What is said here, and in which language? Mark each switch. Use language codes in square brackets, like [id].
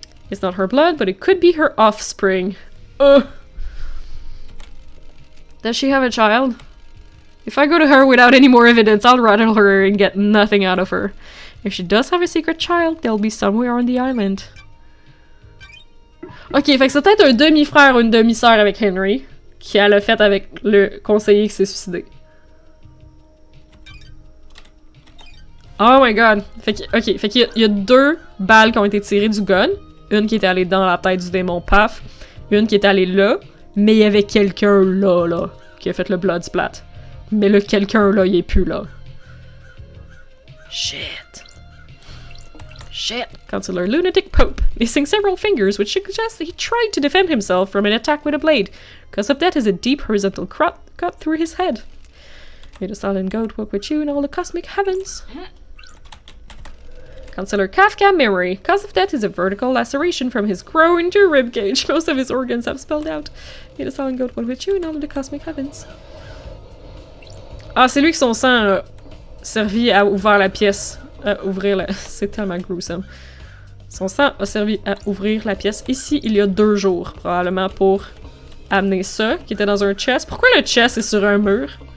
[en] It's not her blood, but it could be her offspring. Ugh. Does she have a child? If I go to her without any more evidence, I'll rattle her and get nothing out of her. If she does have a secret child, they'll be somewhere on the island. [fr] Ok, fait que c'est peut-être un demi-frère ou une demi-sœur avec Henry, qui a le fait avec le conseiller qui s'est suicidé. [en] Oh my god. [fr] Fait que, ok, fait qu'il y a deux balles qui ont été tirées du gun. Une qui est allée dans la tête du démon paf. Une qui est allée là. Mais il y avait quelqu'un là, qui a fait le blood splat. Mais le quelqu'un là, il est plus là. [en] Shit. Shit. Counselor Lunatic Pope, missing several fingers, which suggests that he tried to defend himself from an attack with a blade. Cause of that is a deep horizontal cut through his head. May the silent goat walk with you in all the cosmic heavens. Counselor Kafka Memory. Cause of death is a vertical laceration from his groin to ribcage. Most of his organs have spelled out. May the silent goat walk with you in all the cosmic heavens. [fr] Ah, c'est lui que son sang a servi à ouvrir la pièce. Ouvrir la... C'est tellement gruesome. Son sang a servi à ouvrir la pièce ici il y a 2 jours. Probablement pour amener ça, qui était dans un chest. Pourquoi le chest est sur un mur?